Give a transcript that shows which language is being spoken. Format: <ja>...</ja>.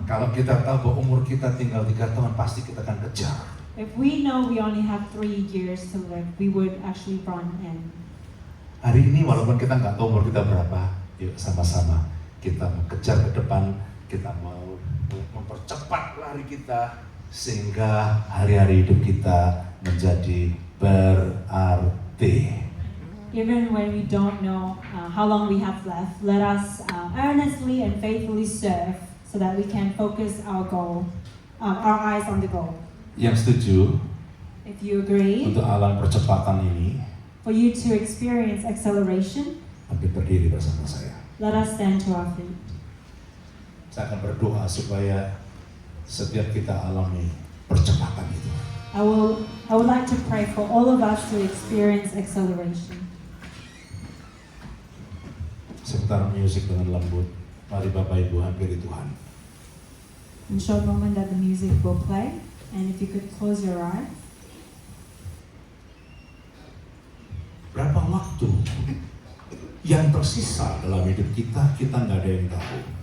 <id>Kalau kita tahu bahwa umur kita tinggal 3 tahun, pasti kita akan kejar.</id> <en>If we know we only have 3 years to live, we would actually run in.</en> <id>Hari ini walaupun kita nggak tahu umur kita berapa, yuk sama-sama kita mau kejar ke depan, kita mau untuk mempercepat lari kita sehingga hari-hari hidup kita menjadi berarti.</id> <en>Even when we don't know how long we have left, let us earnestly and faithfully serve so that we can focus our eyes on the goal.</en> <id>Yang setuju</id> <en>If you agree,</en> <id>untuk alam percepatan ini,</id> <en>for you to experience acceleration,</en> <id>hampir berdiri bersama saya.</id> <en>let us stand to our feet.</en> <id>Saya akan berdoa supaya setiap kita alami percepatan itu.</id> <en>I would like to pray for all of us to experience acceleration.</en> <id>Sebentar musik dengan lembut. Mari Bapak Ibu hampiri Tuhan.</id> <en>In a short moment that the music will play, and if you could close your eyes.</en> <id>Berapa waktu yang tersisa dalam hidup kita, kita nggak ada yang tahu.</id>